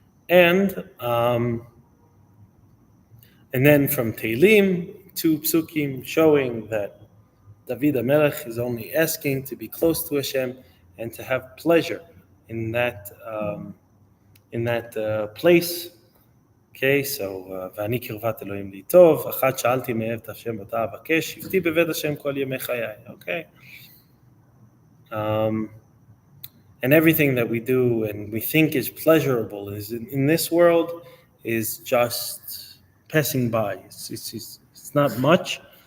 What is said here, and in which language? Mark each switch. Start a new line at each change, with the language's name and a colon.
English: And then from Teilim, 2 psukim showing that David HaMelech is only asking to be close to Hashem and to have pleasure in that place. Okay, so
Hebrew: ואני קרבת אלוהים לי טוב, אחת שאלתי מאהב את השם אותה אבקש, שבתי בבית השם כל ימי חיי.
English: Okay. And everything that we do and we think is pleasurable is in this world is just passing by. It's not much.